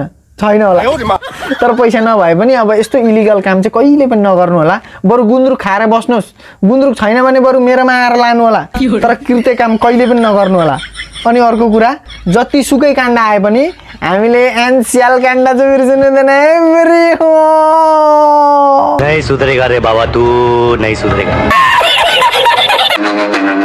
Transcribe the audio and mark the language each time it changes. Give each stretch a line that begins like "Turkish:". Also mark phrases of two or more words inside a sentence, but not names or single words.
Nepali: छैन होला, तर पैसा नभए पनि अब यस्तो इलिगल काम चाहिँ कहिले पनि नगर्नु होला। बरु गुन्द्रुक खाएर बस्नुहोस्, गुन्द्रुक छैन भने बरु मेरोमा आएर लानु होला, तर कृत्य काम कहिले पनि नगर्नु होला। अनि अर्को कुरा, जति सुकै काण्ड आए पनि हामीले एनसीएल काण्ड चाहिँ बिर्सिनु हुँदैन है मेरी हो।
Hindi: नहीं सुधरेगा रे बाबा, तू नहीं सुधरेगा।